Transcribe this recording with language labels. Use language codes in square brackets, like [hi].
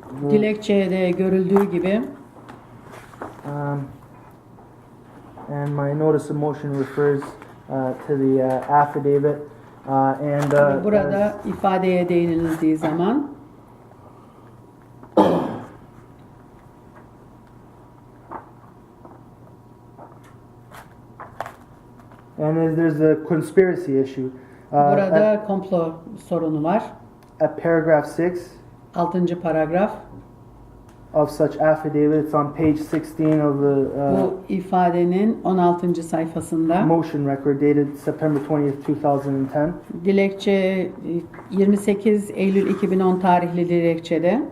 [tr] Dilekçede görüldüğü gibi. [en] And my notice of motion refers to the affidavit and [tr] burada ifadeye değinildiği zaman [en] and there's a conspiracy issue. [tr] Burada komplo sorunu var. [en] At paragraph 6. [tr] 6. paragraf. [en] of such affidavit. It's on page 16 of the [tr] Bu ifadenin 16. sayfasında. [en] motion record dated September 20th, 2010. [tr] Dilekçe 28 Eylül 2010 tarihli dilekçede.